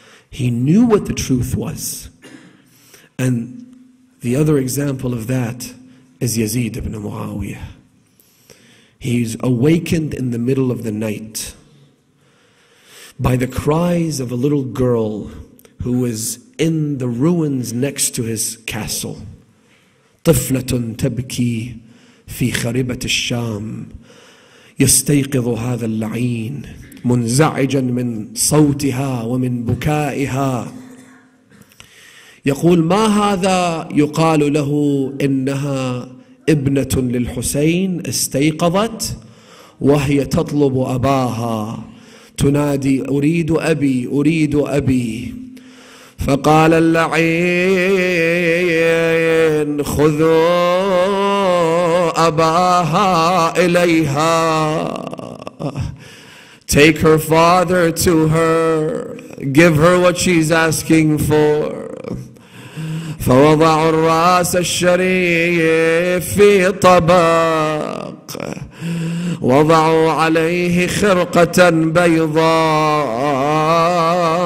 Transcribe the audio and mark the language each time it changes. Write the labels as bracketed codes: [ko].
[en] He knew what the truth was. And the other example of that is Yazid ibn Muawiyah. He's awakened in the middle of the night by the cries of a little girl who was in the ruins next to his castle. [ar] طفلة تبكي في خربة الشام يستيقظ هذا اللعين منزعجا من صوتها ومن بكائها. يقول ما هذا؟ يقال له إنها ابنة للحسين استيقظت وهي تطلب أباها تنادي أريد أبي أريد أبي. فقال اللعين خذوا أباها إليها. [en] Take her father to her. Give her what she's asking for. [ar] فوضعوا الرأس الشريف في طبق وضعوا عليه خرقة بيضاء.